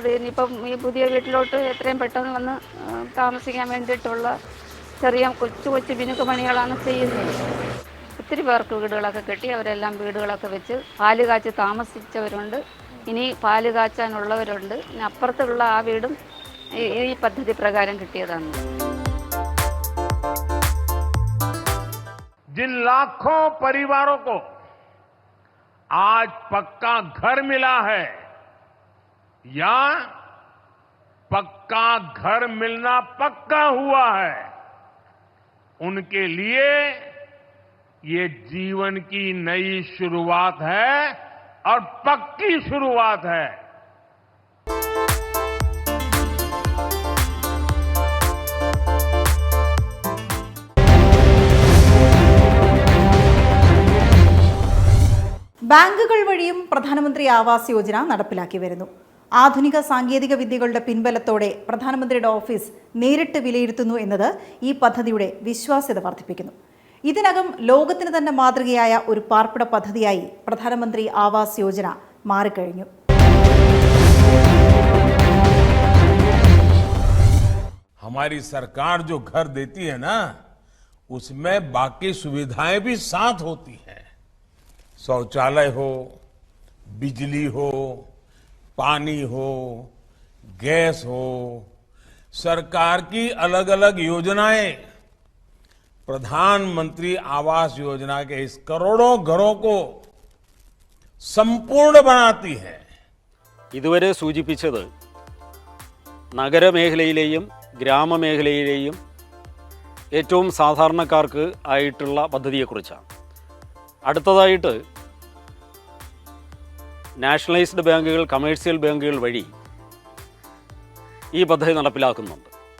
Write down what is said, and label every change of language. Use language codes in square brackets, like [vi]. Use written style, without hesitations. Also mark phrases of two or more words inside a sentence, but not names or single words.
[ml] ഇനിയിപ്പം ഈ പുതിയ വീട്ടിലോട്ട് എത്രയും പെട്ടെന്ന് വന്ന് താമസിക്കാൻ വേണ്ടിയിട്ടുള്ള ചെറിയ കൊച്ചു മിനുക്ക് പണികളാണ് ചെയ്യുന്നത്. ഒത്തിരി പേർക്ക് വീടുകളൊക്കെ കെട്ടി അവരെല്ലാം വീടുകളൊക്കെ വെച്ച് പാല് കാച്ചി താമസിച്ചവരുണ്ട്. ഇനി പാല് കാച്ചാനുള്ളവരുണ്ട്. ഇനി അപ്പുറത്തുള്ള ആ വീടും ഈ പദ്ധതി പ്രകാരം കിട്ടിയതാണ്. [hi] जिन लाखों परिवारों को आज पक्का घर मिला है या पक्का घर मिलना पक्का हुआ है, उनके लिए ये जीवन की नई शुरुआत है और पक्की शुरुआत है। [ml] ബാങ്കുകൾ വഴിയും പ്രധാനമന്ത്രി ആവാസ് യോജന നടപ്പിലാക്കി വരുന്നു. ആധുനിക സാങ്കേതിക വിദ്യകളുടെ പിൻബലത്തോടെ പ്രധാനമന്ത്രിയുടെ ഓഫീസ് നേരിട്ട് വിലയിരുത്തുന്നു എന്നത് ഈ പദ്ധതിയുടെ വിശ്വാസ്യത വർദ്ധിപ്പിക്കുന്നു. ഇതിനകം ലോകത്തിന് തന്നെ മാതൃകയായ ഒരു പാർപ്പിട പദ്ധതിയായി പ്രധാനമന്ത്രി ആവാസ് യോജന മാറിക്കഴിഞ്ഞു. [hi] हमारी सरकार जो घर देती है ना, उसमें बाकी सुविधाएं भी साथ होती हैं। शौचालय हो, बिजली हो, पानी हो, गैस हो, सरकार की अलग अलग योजनाएं प्रधानमंत्री आवास योजना के इस करोड़ों घरों को संपूर्ण बनाती है. [ml] ഇതുവരെ സൂചിപ്പിച്ചത് നഗരമേഖലയിലെയും ഗ്രാമമേഖലയിലെയും ഏറ്റവും സാധാരണക്കാർക്ക് ആയിട്ടുള്ള പദ്ധതിയെക്കുറിച്ചാണ്. അടുത്തതായിട്ട് നാഷണലൈസ്ഡ് ബാങ്കുകൾ, കമേഴ്സ്യൽ ബാങ്കുകൾ വഴി ഈ പദ്ധതി നടപ്പിലാക്കുന്നുണ്ട്.